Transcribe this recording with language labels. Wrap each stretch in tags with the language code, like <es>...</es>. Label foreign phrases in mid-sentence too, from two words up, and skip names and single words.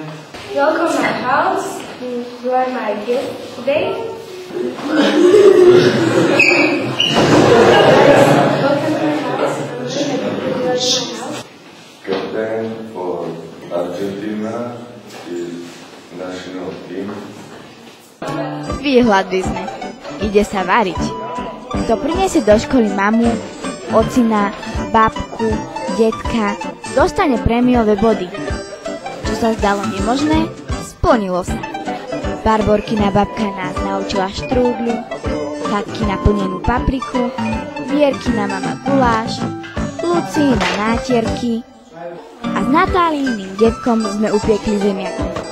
<en>Welcome to my house. You are my guest today. Welcome to my house. Captain for Argentina is national team.</en> <sk>Vyhľadli sme. Ide sa variť. Kto priniesie do školy mamu, ocina, babku, detka, dostane prémiové body. Čo sa zdalo nemožné, splnilo sa. Barborkina babka nás naučila štrúdľu, Katkina plnenú papriku, Vierkina mama guláš, Lucína nátierky a s Natálíným detkom sme upiekli zemiaky.</sk>